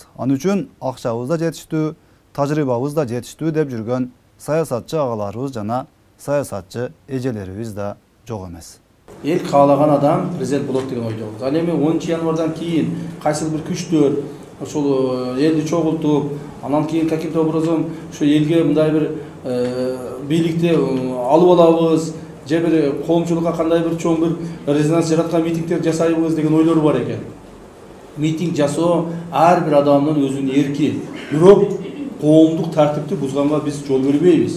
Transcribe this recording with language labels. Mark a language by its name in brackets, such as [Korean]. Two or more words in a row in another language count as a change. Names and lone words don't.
[Kyrgyz] Ан үчүн акчабыз да жетиштүү, тажрыйбабыз да жетиштүү деп жүргөн саясатчы агаларыбыз жана саясатчы эжелерибиз да жок эмес. Эл каалаган адам президент болот деген ойдобуз. Ал эми 10 январдан кийин кайсыл бир күчтөр ошол элди чогултуп, анан кийин [Russian] каким-то образом [Kyrgyz] ушу элге мындай бир бийликти алып алабыз, же бир коомчулукка кандай бир чоң бир резонанс жараткан митингдер жасайбыз деген ойлор бар экен. Митинг жасоо ар бир адамдын өзүнүн эрки. Бирок коомдук тартипти бузганга биз жол бербейбиз.